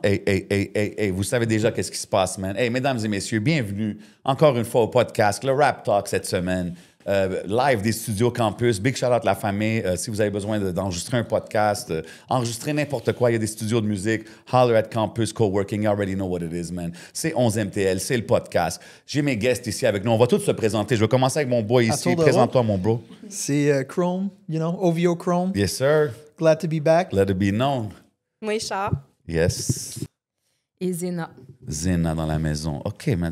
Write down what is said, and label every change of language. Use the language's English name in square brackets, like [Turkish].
[French] Hey, vous savez déjà qu'est-ce qui se passe, man. Hey, mesdames et messieurs, bienvenue encore une fois au podcast, le Rap Talk cette semaine. Live des studios campus. [English] Big shout out [French] la famille. Si vous avez besoin d'enregistrer un podcast, enregistrer n'importe quoi, il y a des studios de musique. [English] Holler at Campus Coworking. You already know what it is, man. [French] C'est 11MTL, c'est le podcast. J'ai mes guests ici avec nous. On va tous se présenter. Je vais commencer avec mon boy ici. Présente-toi, mon bro. C'est Chrome, OVO Chrome. [English] Yes, sir. Glad to be back. Let it be known. [French] Moi, Char. [English] Yes. [French] Et Zena. Zena dans la maison. OK, man.